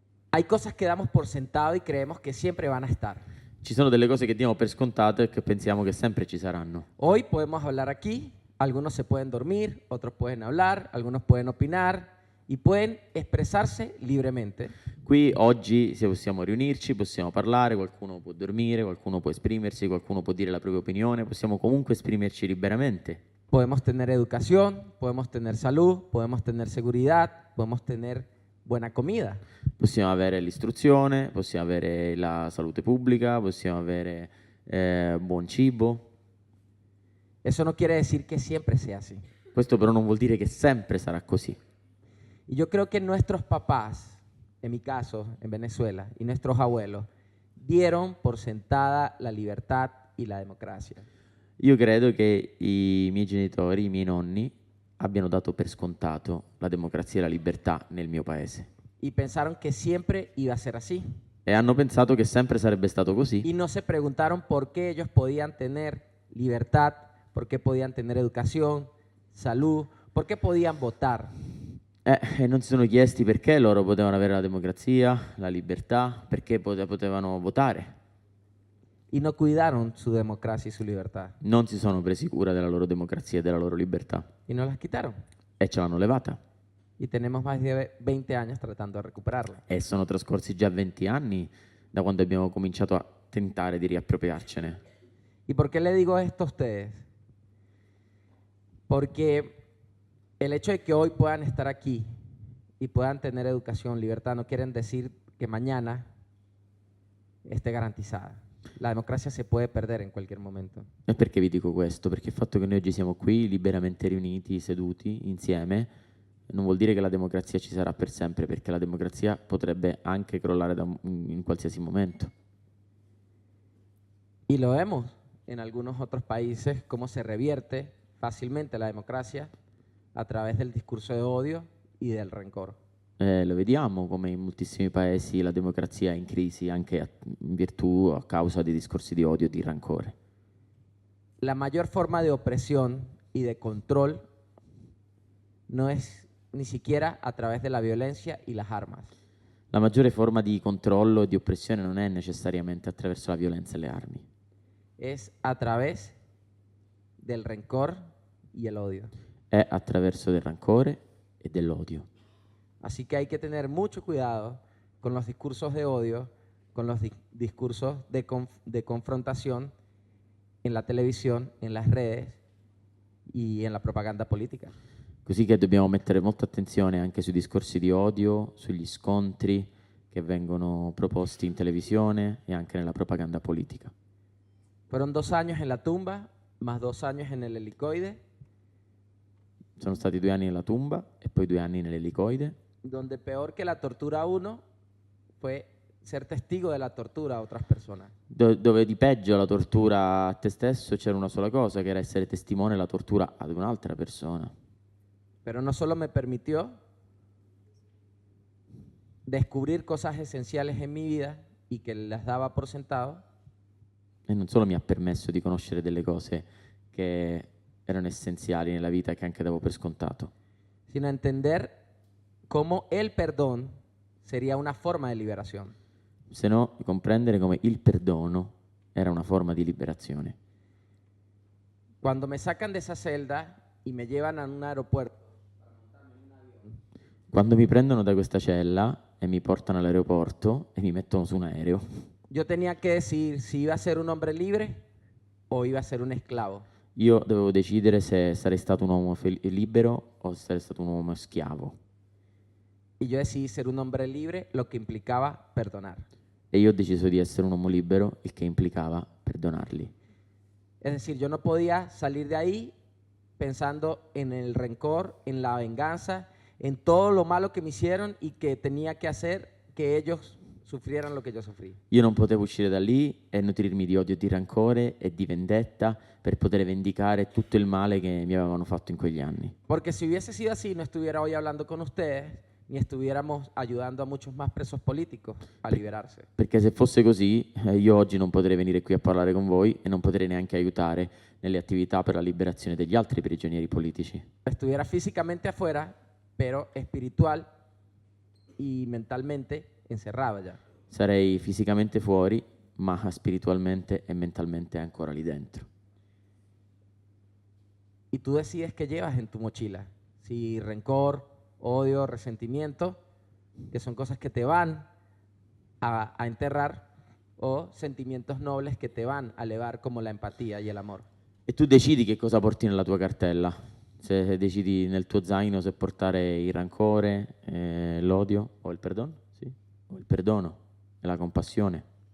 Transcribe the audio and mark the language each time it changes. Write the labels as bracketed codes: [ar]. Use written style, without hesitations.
[es] Hay cosas que damos por sentado y creemos que siempre van a estar. [it] Ci sono delle cose che diamo per scontate e che pensiamo che sempre ci saranno. [es] Hoy podemos hablar aquí, algunos se pueden dormir, otros pueden hablar, algunos pueden opinar y pueden expresarse libremente. [it] Qui oggi se possiamo riunirci, possiamo parlare, qualcuno può dormire, qualcuno può esprimersi, qualcuno può dire la propria opinione, possiamo comunque esprimerci liberamente. [es] Podemos tener educación, podemos tener salud, podemos tener seguridad, podemos tener buena comida. [it] Possiamo avere l'istruzione, possiamo avere la salute pubblica, possiamo avere buon cibo. [es] Eso no quiere decir que siempre sea así. [it] Questo però non vuol dire che sempre sarà così. [es] Y yo creo que nuestros papás, en mi caso, en Venezuela, y nuestros abuelos, dieron por sentada la libertad y la democracia. [it] Io credo che i miei genitori, i miei nonni, abbiano dato per scontato la democrazia e la libertà nel mio paese. [es] Y pensaron que siempre iba a ser así. [it] E hanno pensato che sempre sarebbe stato così. [es] Y no se preguntaron por qué ellos podían tener libertad, por qué podían tener educación, salud, por qué podían votar. [it] E non si sono chiesti perché loro potevano avere la democrazia, la libertà, perché potevano votare. [es] Y no cuidaron su democracia y su libertad. [it] Non si sono presi cura della loro democrazia e della loro libertà. [es] Y nos las quitaron. [it] E ce l'hanno levata. [es] Y tenemos más de 20 años tratando de recuperarla. [it] E sono trascorsi già 20 anni da quando abbiamo cominciato a tentare di riappropriarcene. [es] ¿Y por qué le digo esto a ustedes? Porque el hecho de que hoy puedan estar aquí y puedan tener educación, libertad, no quieren decir que mañana esté garantizada. La democracia se puede perder en cualquier momento. [it] E perché vi dico questo? Perché il fatto che noi oggi siamo qui liberamente riuniti, seduti insieme, non vuol dire che la democrazia ci sarà per sempre, perché la democrazia potrebbe anche crollare in qualsiasi momento. [es] Y lo vemos en algunos otros países, cómo se revierte fácilmente la democracia a través del discurso de odio y del rencor. [it] Lo vediamo come in moltissimi paesi la democrazia è in crisi anche in virtù a causa di discorsi di odio e di rancore. [es] La mayor forma de opresión y de control no es ni siquiera a través de la violencia y las armas. [it] La maggiore forma di controllo e di oppressione non è necessariamente attraverso la violenza e le armi, [es] Es a través del rencor y el odio. [it] è attraverso del rancore e dell'odio. [es] Así que hay que tener mucho cuidado con los discursos de odio, con los discursos de confrontación en la televisión, en las redes y en la propaganda política. [it] Così che dobbiamo mettere molta attenzione anche sui discorsi di odio, sugli scontri che vengono proposti in televisione e anche nella propaganda politica. [es] Fueron 2 años en la tumba, más 2 años en el helicoide, [it] Sono stati 2 anni nella tumba e poi 2 anni nell'elicoide, [es] donde peor que la tortura a uno fue ser testigo de la tortura a otras personas. [it] dove di peggio la tortura a te stesso c'era una sola cosa, che era essere testimone della tortura ad un'altra persona. [es] Pero no solo me permitió descubrir cosas esenciales en mi vida y que las daba por sentado, [it] E non solo mi ha permesso di conoscere delle cose che erano essenziali nella vita che anche davo per scontato, [es] sino entender cómo el perdón sería una forma de liberación. [it] se no comprendere come il perdono era una forma di liberazione. [es] Cuando me sacan de esa celda y me llevan a un aeropuerto, [it] Quando mi prendono da questa cella e mi portano all'aeroporto e mi mettono su un aereo, [es] yo tenía que decidir si iba a ser un hombre libre o iba a ser un esclavo. [it] Io dovevo decidere se sarei stato un uomo libero o se sarei stato un uomo schiavo. [es] Y yo decidí ser un hombre libre, lo que implicaba perdonar. [it] E io ho deciso di essere un uomo libero, il che implicava perdonarli. [es] Es decir, yo no podía salir de ahí pensando en el rencor, en la venganza, en todo lo malo que me hicieron y que tenía que hacer que ellos sufrieran lo que yo sufrí. [it] Io non potevo uscire da lì e nutrirmi di odio, di rancore e di vendetta per poter vendicare tutto il male che mi avevano fatto in quegli anni. [es] Porque si hubiese sido así, no estuviera hoy hablando con ustedes, ni estuviéramos ayudando a muchos más presos políticos a liberarse. [it] Perché se fosse così, io oggi non potrei venire qui a parlare con voi e non potrei neanche aiutare nelle attività per la liberazione degli altri prigionieri politici. [es] Estuviera físicamente afuera, pero espiritual y mentalmente encerrado ya. [it] Sarei fisicamente fuori, ma spiritualmente e mentalmente ancora lì dentro. [es] Y tú decides qué llevas en tu mochila. Si rencor, odio, resentimiento, que son cosas que te van a enterrar, o sentimientos nobles que te van a elevar como la empatía y el amor. [it] E tu decidi che cosa porti nella tua cartella. Se decidi nel tuo zaino se portare il rancore, l'odio o il perdono, sì? O il perdono e la compassione.